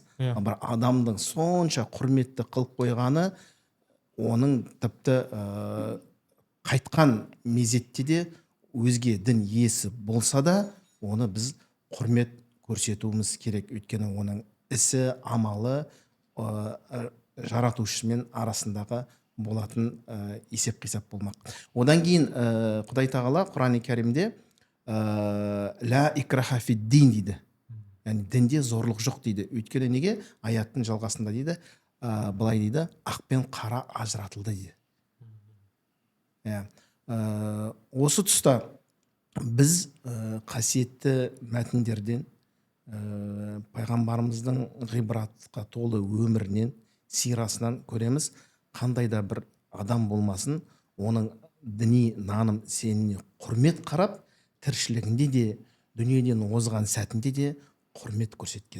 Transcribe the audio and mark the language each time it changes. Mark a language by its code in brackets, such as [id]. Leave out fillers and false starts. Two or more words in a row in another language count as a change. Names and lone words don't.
[kk] Бір адамдың сонша құрметті қылып қойғаны, оның тіпті қайтқан мезетте де өзге дін иесі болса да, оны біз құрмет көрсетуіміз керек. Өйткені оның ісі, амалы жаратушымен арасындағы болатын есеп-қисап болмақ. Одан кейін Құдай тағала Құран-ы Кәрімде [ar] لا إكراه في الدين [kk] дейді. Яғни дінде зорлық жоқ дейді. Өйткені неге? Аяттың жалғасында дейді, былай дейді, ақ пен қара ажыратылды дейді. Осы тұста біз қасиетті мәтіндерден, пайғамбарымыздың ғибратқа толы өмірінен, сирасынан көреміз, қандай да бір адам болмасын, оның діни наным сеніміне құрмет қарап, тіршілігінде де, дүниеден озған сәтінде де құрмет көрсеткен.